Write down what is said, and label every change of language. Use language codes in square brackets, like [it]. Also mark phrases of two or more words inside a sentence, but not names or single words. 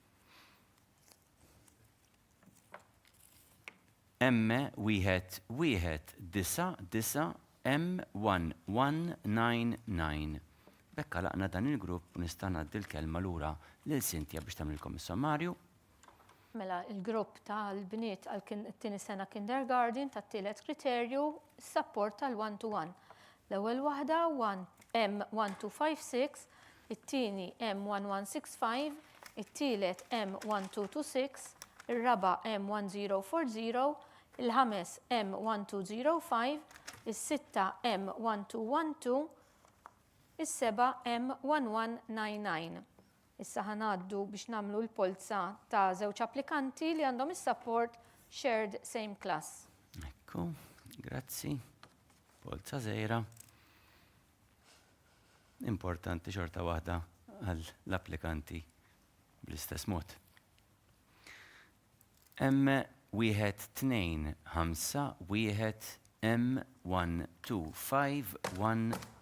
[mt] M1199 M1199. Bekka laqna dan il-grupp u nista' ngħaddi l-kelma lura lil Cynthia biex tagħmilkom is-sommarju. Mela il-grupp tal-bniet għal-tieni sena kindergarten tat-tielet kriterju s-support tal-one-to-one. L-ewwel waħda M1256, it-tieni M1165, it-tielet M1226, ir-raba' M1040, il-ħames M1205, is-sitta M1212, is-seba' M1199. Issa ħanaddu biex nagħmlu l-polza ta' żewġ applikanti li għandhom is-support [en] shared same class. [mt] Ekku, grazzi. Polza żgħira. Importanti xorta waħda għall-applikanti bl-istess mod. M1225 M1251.